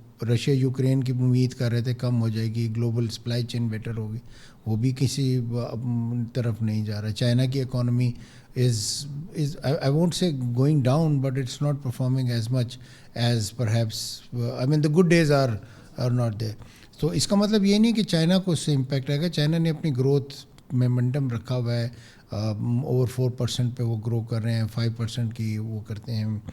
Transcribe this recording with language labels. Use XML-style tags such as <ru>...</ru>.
<ur>Russia Ukraine کی امید کر رہے تھے کم ہو جائے گی, گلوبل سپلائی چین بیٹر ہوگی, وہ بھی کسی طرف نہیں جا رہا. چائنا کی economy</ur> <en>is I won't say going down, but it's not performing as much as perhaps I mean the good days are not there.</en> <ur>تو اس کا مطلب یہ نہیں کہ چائنا کو اس سے امپیکٹ آئے گا. چائنا نے اپنی گروتھ میں مومنٹم رکھا ہوا ہے, اوور 4% پہ وہ گرو کر رہے ہیں, 5% کی وہ کرتے ہیں.</ur>